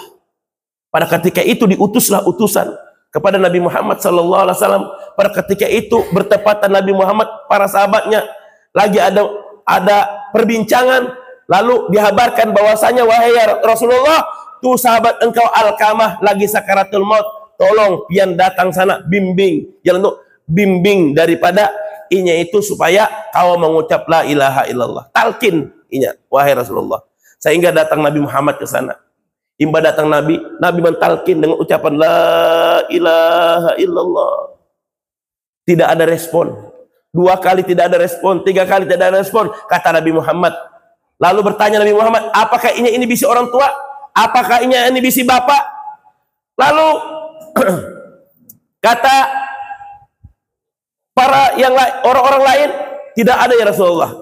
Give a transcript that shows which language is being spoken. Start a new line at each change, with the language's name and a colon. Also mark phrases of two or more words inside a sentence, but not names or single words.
Indonesian: Pada ketika itu diutuslah utusan kepada Nabi Muhammad
Arabic: صلى الله عليه وسلم.
Indonesian: Pada ketika itu bertepatan Nabi Muhammad para sahabatnya lagi ada perbincangan, lalu dihabarkan bahwasanya wahai Rasulullah, tuh sahabat engkau Alqamah lagi sakaratul maut,
Banjar: tolong pian datang sana, bimbing bimbing daripada inya itu supaya kau mengucap
Arabic: لا إله إلا الله,
Banjar: talkin inya, wahai Rasulullah.
Indonesian: Sehingga datang Nabi Muhammad ke sana.
Banjar: Imba datang Nabi mentalkin dengan ucapan
Arabic: لا إله إلا الله.
Indonesian: Tidak ada respon. 2 kali tidak ada respon, 3 kali tidak ada respon. Kata Nabi Muhammad. Lalu bertanya Nabi Muhammad, apakah ini bisi orang tua? Apakah ini bisi bapak? Lalu kata para orang-orang lain, tidak ada
Arabic: يا رسول الله.